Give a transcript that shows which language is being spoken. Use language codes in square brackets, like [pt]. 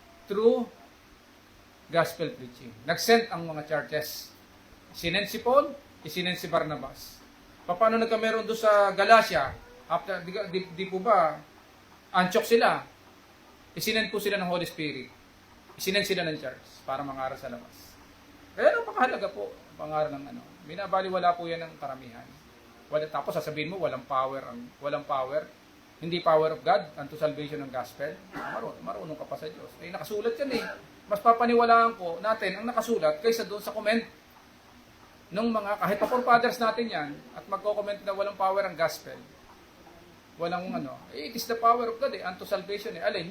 [en] Through gospel preaching. [tl] Nag-send ang mga churches. Sinend si Paul, isinend si Barnabas. Paano nagkameron doon sa Galacia? After, di po ba, Antioch sila. Isinend po sila ng Holy Spirit. Isinend sila ng church para mangaral sa labas. Kaya napakahalaga po ang pangaral ng Binabaliwala po yan ng karamihan. Tapos sasabihin mo, walang power. Hindi [en] power of God unto salvation [tl] ng gospel. Marunong ka pa sa Diyos. Nakasulat yan Mas papaniwalaan ko natin ang nakasulat kaysa doon sa comment ng mga, kahit pa forefathers natin yan, at magko-comment na walang power ang gospel. [en] Walang it is the power of God unto salvation Alin?